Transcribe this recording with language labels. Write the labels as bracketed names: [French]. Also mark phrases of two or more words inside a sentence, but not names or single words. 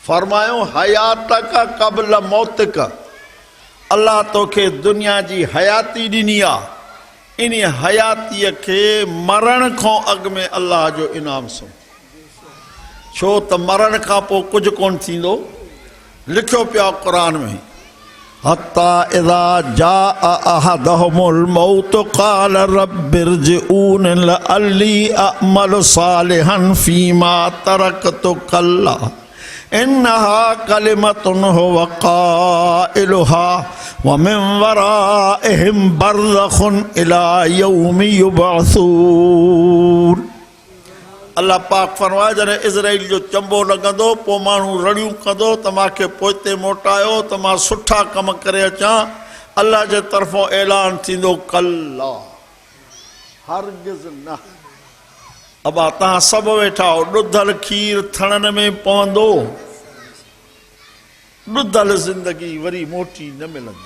[Sindhi] फरमायो [Arabic] حياتك قبل موتك, [Sindhi] अल्लाह तोखे दुनिया जी हयाती ॾिनी आहे, इन हयातीअ खे मरण खां अॻु में अल्लाह जो इनाम सो, छो त मरण खां पोइ कुझु कोन थींदो। लिखियो पियो आहे क़ुरान में, [Arabic] حتى إذا جاء أحدهم الموت قال رب ارجعون لعلي أعمل صالحا فيما تركت كلا إنها كلمة هو قائلها ومن ورائهم برزخ إلى يوم يبعثون. [Sindhi] अल्लाह पाक फरमाए जॾहिं इज़राइल जो चंबो लॻंदो पोइ माण्हू रड़ियूं कंदो त मूंखे पोइते मोटायो त मां सुठा कम करे अचां, अल्लाह जे तरफ़ां ऐलान थींदो कल्ला, हरगिज़ न। अबा तव्हां सभु वेठा हो, ॾुधल खीर थणनि में पवंदो, ॾुधल ज़िंदगी वरी मोटी न मिलंदी।